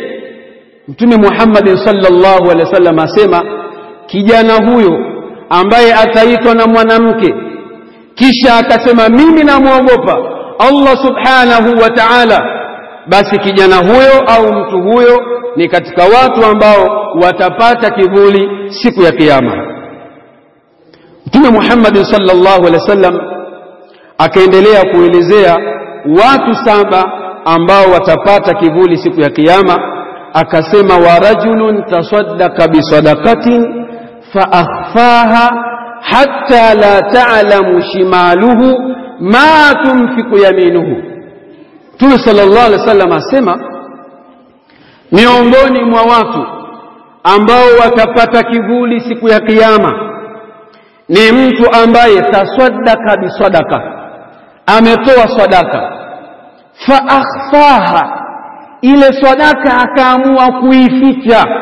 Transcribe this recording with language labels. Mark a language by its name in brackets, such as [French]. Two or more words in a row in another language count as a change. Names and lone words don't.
[Swahili] Mtume Muhammad [Arabic] صلى الله عليه وسلم [Swahili] asema kijana huyo ambaye ataitwa na mwanamke kisha akasema mimi namuogopa Allah [Arabic] سبحانه وتعالى, [Swahili] basi kijana huyo au mtu huyo ni katika watu ambao watapata kivuli siku ya kiyama. Mtume Muhammad [Arabic] صلى الله عليه وسلم [Swahili] akaendelea kuelezea watu 7 ambao watapata kivuli siku ya kiyama, akasema [Arabic] ورجل تصدق بصدقة فأخفاها حتى لا تعلم شماله ما تنفق يمينه. [Swahili] Mtume [Arabic] صلى الله عليه وسلم [Swahili] asema miongoni mwa watu ambao watapata kivuli siku ya kiyama ni mtu ambaye [Arabic] تصدق بصدقة, [Swahili] ametoa sadaka, [Arabic] فأخفاها, [Swahili] ile sadaka akaamua kuificha,